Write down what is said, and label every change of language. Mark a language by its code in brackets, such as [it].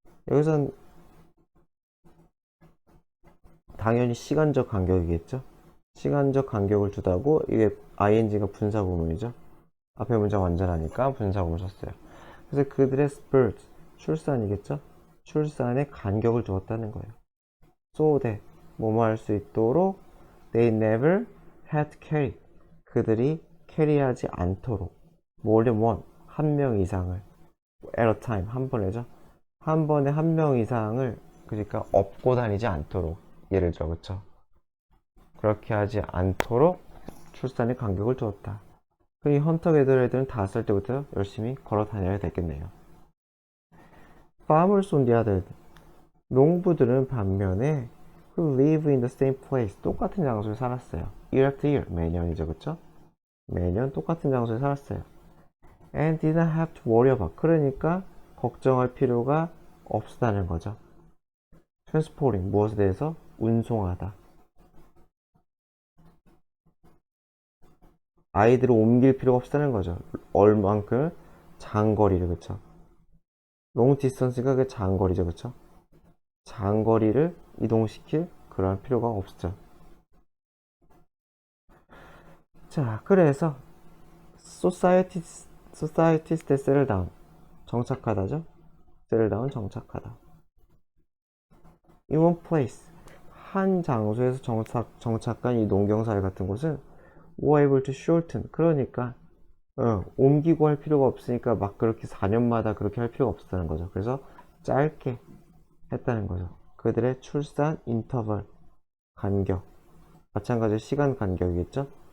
[ko] 여기선 당연히 시간적 간격이겠죠? 시간적 간격을 두다고, 이게 ing가 분사 구문이죠? 앞에 문장 완전하니까 분사 구문 썼어요. 그래서 그들의 birth, 출산이겠죠? 출산에 간격을 두었다는 거예요. [en] so that, [ko] 뭐뭐 할 수 있도록 [en] they never had to carry, [ko] 그들이 캐리하지 않도록 [en] more than one, [ko] 한 명 이상을 [en] at a time, [ko] 한 번에죠. 한 번에 한 명 이상을, 그러니까 업고 다니지 않도록, 예를 들어, 그쵸? 그렇게 하지 않도록 출산에 간격을 두었다. 이 헌터 게더 애들은 5살 때부터 열심히 걸어 다녀야 되겠네요. [en] farmers on the other hand, [ko] 농부들은 반면에 [en] who live in the same place, [ko] 똑같은 장소에 살았어요. [en] year after year, [ko] 매년이죠, 그쵸? 매년 똑같은 장소에 살았어요. [en] and didn't have to worry about, [ko] 그러니까 걱정할 필요가 없다는 거죠. transporting, 무엇에 대해서? 운송하다. 아이들을 옮길 필요가 없다는 거죠. 얼만큼? 장거리를, 그쵸? [en] long distance [ko] 가 그 장거리죠, 그쵸? 장거리를 이동시킬 그런 필요가 없죠. 자, 그래서 [en] societies that settle down, [ko] 정착하다죠. [en] settle down, [ko] 정착하다. [en] in one place, [ko] 한 장소에서 정착한 이 농경사회 같은 곳은 [en] were able to shorten, [ko] 그러니까 옮기고 할 필요가 없으니까 막 그렇게 4년마다 그렇게 할 필요가 없었다는 거죠. 그래서 짧게 했다는 거죠. 그들의 출산 인터벌, 간격, 마찬가지로 시간 간격이겠죠.